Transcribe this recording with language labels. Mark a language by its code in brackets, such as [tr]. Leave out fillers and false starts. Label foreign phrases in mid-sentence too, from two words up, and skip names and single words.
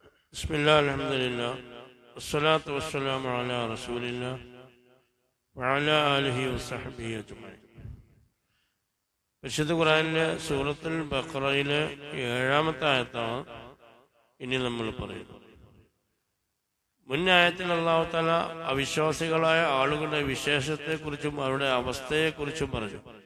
[ar] بسم الله الحمد لله والصلاة والسلام على رسول الله وعلى آله وصحبه أجمعين. [ml] വിശുദ്ധ ഖുർആനിലെ സൂറത്തുൽ ബഖറയിലെ 7-ാമത്തെ ആയത്താണ് ഇനി നമ്മൾ പറയുന്നത്. മുൻ ആയത്തിൽ [ar] الله تعالى [ml] അവിശ്വാസികളായ ആളുകളുടെ വിശേഷത്തെക്കുറിച്ചും അവരുടെ അവസ്ഥയെക്കുറിച്ചും പറഞ്ഞു.